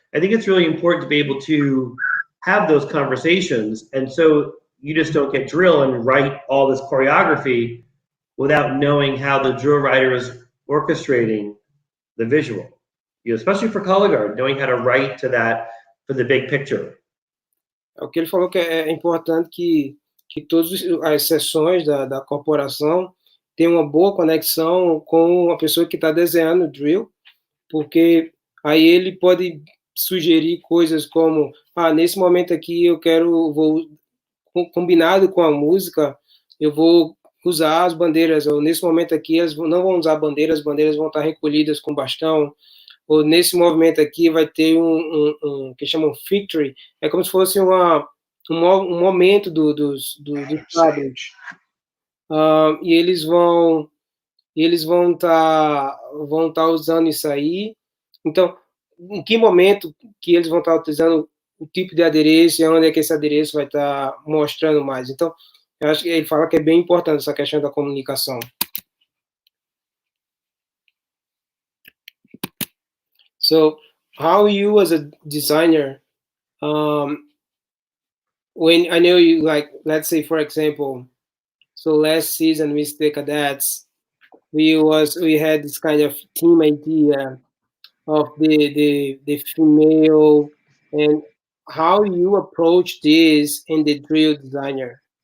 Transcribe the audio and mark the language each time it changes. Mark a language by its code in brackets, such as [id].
[en] I think it's really important to be able to have those conversations, and so you just don't get drill and write all this choreography without knowing how the drill writer is orchestrating the visual. Especially for color guard, knowing how to write to that for the big picture. [pt] O que ele falou que é importante que todas as sessões da corporação tenham uma boa conexão com a pessoa que está desenhando o drill, porque aí ele pode sugerir coisas como, nesse momento aqui vou combinado com a música, eu vou usar as bandeiras, ou nesse momento aqui eles não vão usar bandeiras, as bandeiras vão estar recolhidas com bastão, ou nesse movimento aqui vai ter um que chamam victory, é como se fosse um momento dos quadros. E eles vão estar usando isso aí. Então, em que momento que eles vão estar utilizando o tipo de adereço e onde é que esse adereço vai estar mostrando mais. Então, eu acho que ele fala que é bem importante essa questão da comunicação. [en] So, how you as a designer, when I know you, like, let's say for example, so last season with the cadets, we had this kind of team idea of the female, and how you approach this in the drill designer.